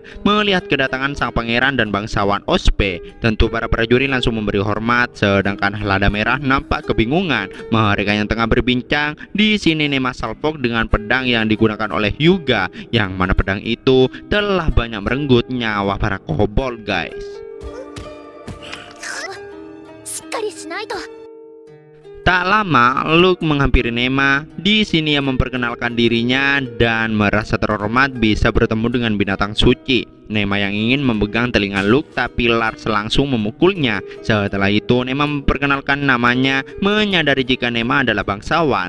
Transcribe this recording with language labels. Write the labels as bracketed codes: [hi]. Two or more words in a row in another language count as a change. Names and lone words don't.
[id] Melihat kedatangan sang pangeran dan bangsawan Ospe, tentu para prajurit langsung memberi hormat. Sedangkan Lada Merah nampak kebingungan. Mereka yang tengah berbincang, di sini Nema salpok dengan pedang yang digunakan oleh Hyuga, yang mana pedang itu telah banyak merenggut nyawa para kobold guys. [ja] しっかりしないと。 [id] Tak lama Luke menghampiri Nema. Di sini ia memperkenalkan dirinya dan merasa terhormat bisa bertemu dengan binatang suci. Nema yang ingin memegang telinga Luke, tapi Lars langsung memukulnya. Setelah itu Nema memperkenalkan namanya, menyadari jika Nema adalah bangsawan.